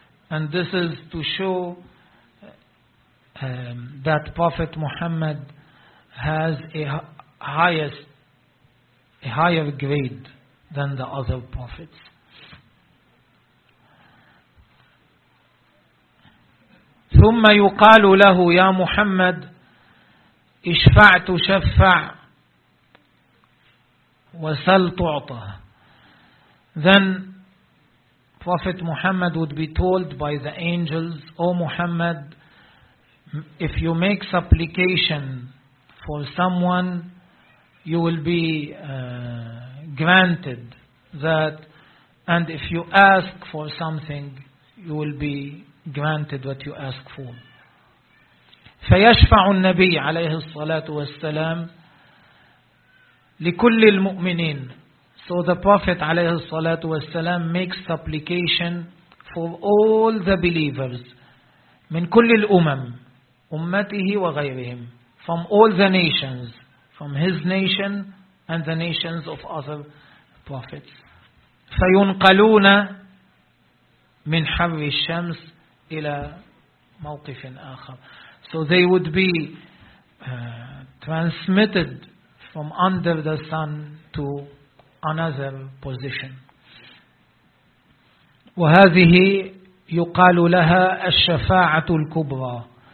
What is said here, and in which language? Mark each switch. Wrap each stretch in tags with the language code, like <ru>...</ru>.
<en>And this is to show that Prophet Muhammad has a higher grade than the other prophets.</en> <ar>ثم يقال له يا محمد اشفع تشفع وسل تعطه.</ar> <en>Then Prophet Muhammad would be told by the angels, O Muhammad, if you make supplication for someone, you will be granted that, and if you ask for something, you will be granted what you ask for.</en> <ar>فيشفع النبي عليه الصلاة والسلام لكل المؤمنين.</ar> <en>So the Prophet</en> <ar>عليه الصلاة والسلام</ar> <en>makes supplication for all the believers</en> <ar>من كل الأمم أمته وغيرهم,</ar> <en>from all the nations, from his nation and the nations of other prophets.</en> <ar>فينقلون من حر الشمس إلى موقف آخر.</ar> <en>So they would be transmitted from under the sun to another position.</en> <ar>وهذه يقال لها الشفاعة الكبرى.</ar>